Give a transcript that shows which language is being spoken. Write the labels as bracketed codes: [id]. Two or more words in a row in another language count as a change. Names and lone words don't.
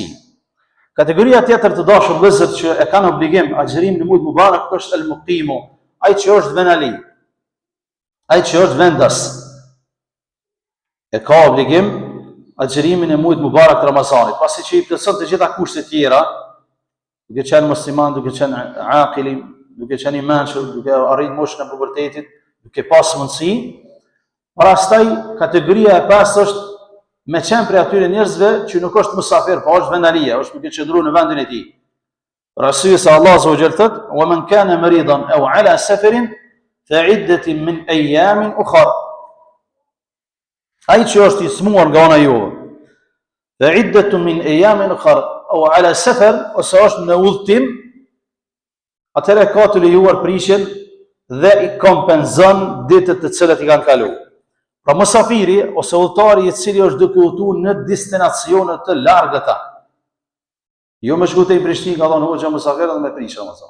[sq] Kategoria tjetër të dashur vëllezër që e kanë obligim agjerimin në muajin mubarak është [ar] المقيم, [sq] ai që është venali, ai që është vendas, e ka obligim agjerimin e muajit mubarak të Ramazanit, pasi që i plotson të gjitha kushtet tjera, duke qenë musliman, duke qenë aqili, duke qenë i mençur, duke arrit moshën e pubertetit, duke pas mundësi. Pastaj kategoria e pesë është me qenë prej atyre njerëzve që nuk është musafir, po është vendalia, është duke qëndruar në vendin e tij. Për arsye se Allah [ar] عز وجل [sq] thotë: [ar] "ومن كان مريضا أو على سفر فعدة من أيام أخر." [sq] Ai që është i smuar nga ana juve, [ar] فعدة من أيام أخر، أو على سفر, [sq] ose është në udhtim, atëherë ka të lejuar prishjen dhe i kompenzon ditët të cilat i kanë kaluar. Pra musafiri ose udhëtari i cili është duke udhëtuar në destinacione të largëta, jo me shku te i Prishtinë, ka thonë hoxha musafir dhe me prish Ramazan.